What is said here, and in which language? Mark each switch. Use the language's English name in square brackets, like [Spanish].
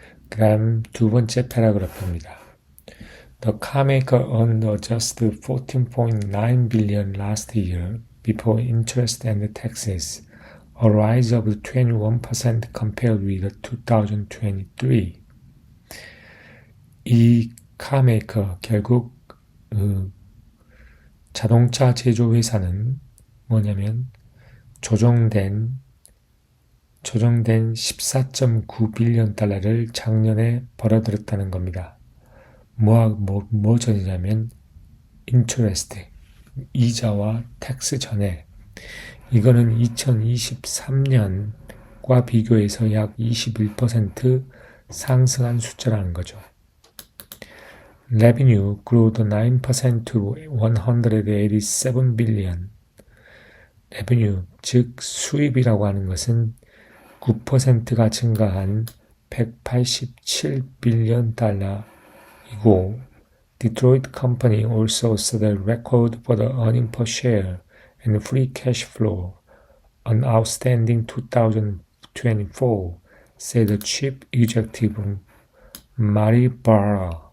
[Korean] 그 다음 두 번째 패러그래프입니다. [English] The carmaker earned adjusted 14.9 billion last year before interest and taxes, a rise of 21% compared with 2023. [Korean] 이 카메이커, 결국 자동차 제조 회사는 조정된 14.9 빌리언 달러를 작년에 벌어들였다는 겁니다. 뭐 전이냐면 인터레스트, 이자와 텍스 전에. 이거는 2023년과 비교해서 약 21% 상승한 숫자라는 거죠. [English] Revenue grew 9% to 187 billion. Revenue, [Korean] 즉 수입이라고 하는 것은 9%가 증가한 187 빌리언 달러이고, [English] Detroit Company also set a record for the earning per share and free cash flow, an outstanding 2024, said the chief executive Mary Barra.